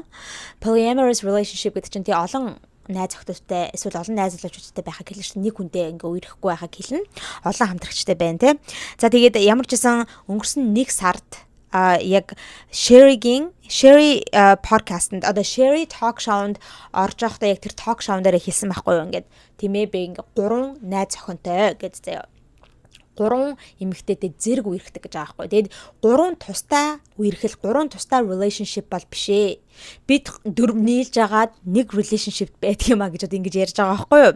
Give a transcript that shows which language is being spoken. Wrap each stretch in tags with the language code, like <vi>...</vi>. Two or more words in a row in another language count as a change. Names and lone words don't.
<en>Polyamorous relationship</en> <mn>гэдэг чинь тий олон найз охтодтой эсвэл олон найз залуучуудтай байхаг хэлнэ шүү дээ. Нэг хүнтэй ингээ үерхэхгүй байхаг хэлнэ. Олон хамтрагчтай байна те. За тэгээд ямар ч гэсэн өнгөрсөн 1 сард яг Sherry подкастт одоо Sherry</mn> <en>talk show-</en> <mn>нд орж явахдаа яг тэр</mn> <en>talk show-</en> <mn>н дээр хэлсэн байхгүй юу ингээд тийм ээ би ингээ 3 найз охинтой гэж заяа. 3 эмэгтэйтэй зэрэг үерхдэг гэж байгаа байхгүй. Тэгэд 3 тустай үерхэл 3 тустай relationship бол биш ээ. Бид 4 нийлж агаад нэг relationship байдаг юм а гэж одоо ингэж ярьж байгаа байхгүй юу.</mn>